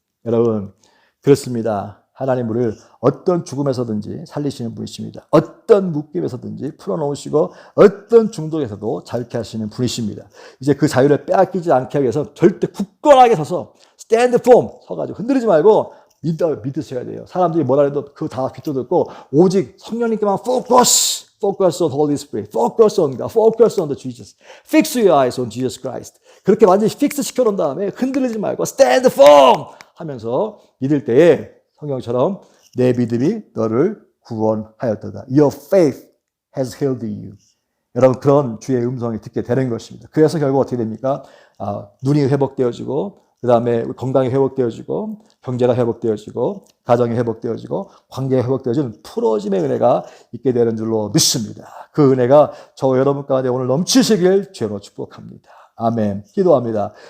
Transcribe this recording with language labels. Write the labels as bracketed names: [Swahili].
[Korean] 여러분 그렇습니다. 하나님 우리를 어떤 죽음에서든지 살리시는 분이십니다. 어떤 묶임에서든지 풀어놓으시고 어떤 중독에서도 자유케 하시는 분이십니다. 이제 그 자유를 빼앗기지 않게 하기 위해서 절대 굳건하게 서서 [English] stand firm [Korean] 서가지고 흔들리지 말고 믿으셔야 돼요. 사람들이 뭐라 해도 그거 다 귀도 듣고 오직 성령님께만 [English] focus on Holy Spirit, focus on God, focus on the Jesus, fix your eyes on Jesus Christ. [Korean] 그렇게 완전히 픽스 시켜놓은 다음에 흔들리지 말고 [English] stand firm [Korean] 하면서 믿을 때에 성경처럼 내 믿음이 너를 구원하였도다. [English] Your faith has healed you. [Korean] 여러분 그런 주의 음성이 듣게 되는 것입니다. 그래서 결국 어떻게 됩니까? 눈이 회복되어지고 그 다음에 건강이 회복되어지고 경제가 회복되어지고 가정이 회복되어지고 관계가 회복되어지는 풀어짐의 은혜가 있게 되는 줄로 믿습니다. 그 은혜가 저와 여러분 가운데 오늘 넘치시길 주로 축복합니다. 아멘. 기도합니다.